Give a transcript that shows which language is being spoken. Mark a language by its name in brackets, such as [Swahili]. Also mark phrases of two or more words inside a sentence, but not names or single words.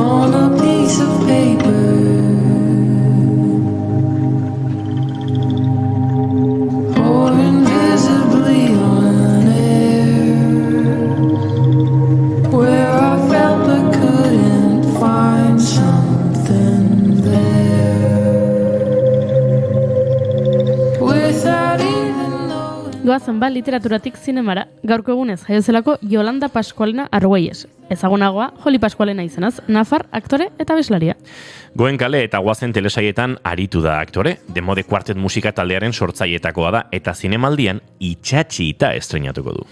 [English] On a piece of paper, or invisibly on air, where I felt but couldn't find something there. Without even knowing. [Basque] Goazen ba literaturatik zinemara, gaurko egunez jaiozelako Yolanda Pascualena Argüelles. Ezagunagoa, Joli Pascualena izenaz, nafar, aktore eta abeslaria. Goen kale eta guazen telesaietan aritu da aktore, Demode Quartet musika taldearen sortzaietakoa da, eta zinemaldian itxatxita estreinatuko du.